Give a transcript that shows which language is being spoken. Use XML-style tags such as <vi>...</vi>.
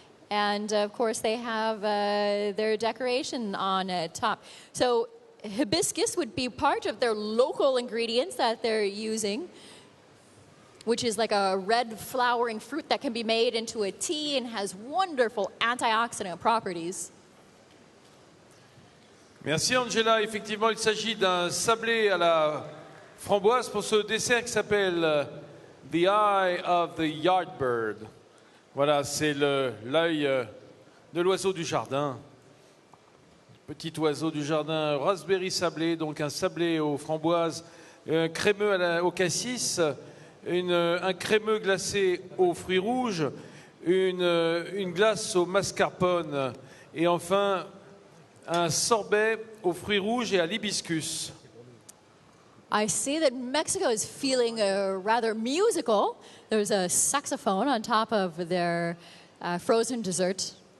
<en>And of course, they have their decoration on top. So hibiscus would be part of their local ingredients that they're using, which is like a red flowering fruit that can be made into a tea and has wonderful antioxidant properties.</en> <fr>Merci Angela. Effectivement, il s'agit d'un sablé à la framboise pour ce dessert qui s'appelle The Eye of the Yardbird. Voilà, c'est l'œil de l'oiseau du jardin. Petit oiseau du jardin,</fr> <en>raspberry sablé,</en> <fr>donc un sablé aux framboises, un crémeux au cassis, un crémeux glacé aux fruits rouges, une glace au mascarpone et enfin un sorbet aux fruits rouges et à l'hibiscus.</fr> <en>I see that Mexico is feeling rather musical. There's a saxophone on top of their frozen dessert.</en>